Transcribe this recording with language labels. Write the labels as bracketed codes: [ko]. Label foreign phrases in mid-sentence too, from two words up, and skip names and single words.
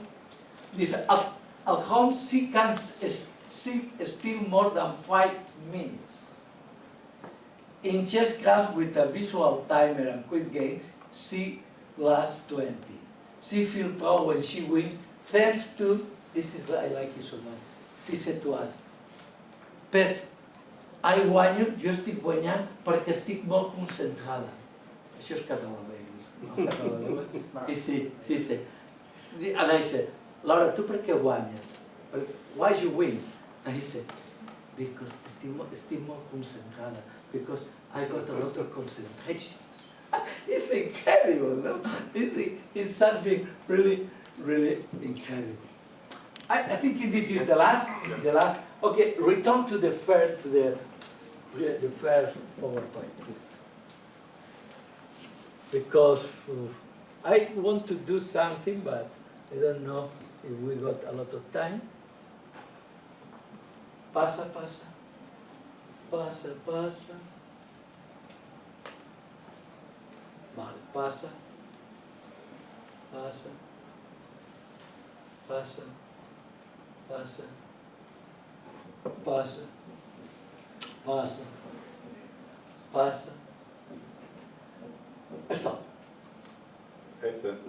[en] This at home she can sit still more than 5 minutes. In chess class with a visual timer and quick game, she lasts 20. She feels proud when she wins, thanks to, this is, I like it so much, she said to us, [ca] Pep, I guanyo, jo estic guanyant perquè estic molt concentrada. Això és català, no? Sí. [en] And I said, [ca] Laura, tu per què guanyes? [en] Why you win? And he said, because [ca] estic molt concentrada, [en] because I got a lot of concentration. It's incredible, no? It's something really incredible. I think this is the last. Okay, return to the first PowerPoint, please. Because I want to do something, but I don't know if we got a lot of time. [es] Pasa. Vale, pasa. [en] Stop. Excellent.